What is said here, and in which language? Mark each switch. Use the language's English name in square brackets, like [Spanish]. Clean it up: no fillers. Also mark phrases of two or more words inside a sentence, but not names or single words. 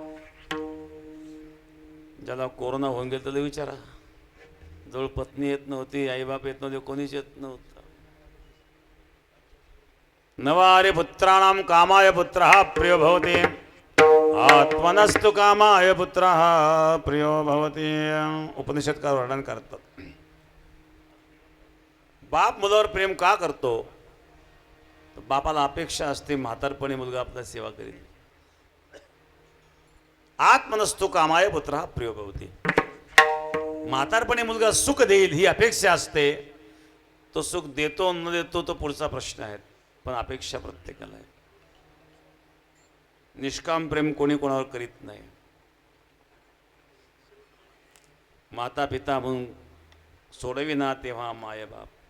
[Marathi] ज्याला कोरोना होऊन गेला त्याला विचारा, जवळ पत्नी येत नव्हती, आईबाप येत नव्हते, कोणीच येत नव्हतं. [Sanskrit] नवारे पुत्राणाम कामाय पुत्र प्रियो भवते आत्मनस्तु कामाय पुत्र प्रियो भवते. [Marathi] उपनिषदकार वर्णन करतात. बाप मुलावर प्रेम का करतो? बापाला अपेक्षा असते म्हातारपणी मुलगा आपला सेवा करेल. [Sanskrit] आत्मनस्तु कामाय पुत्र प्रियो भवते. [Marathi] म्हातारपणी मुलगा सुख देईल ही अपेक्षा असते. तो सुख देतो न देतो तो पुढचा प्रश्न आहे, पण अपेक्षा प्रत्येकाला आहे. निष्काम प्रेम कोणी कोणावर करीत नाही. माता पिता म्हणून सोडविना तेव्हा माय बाप.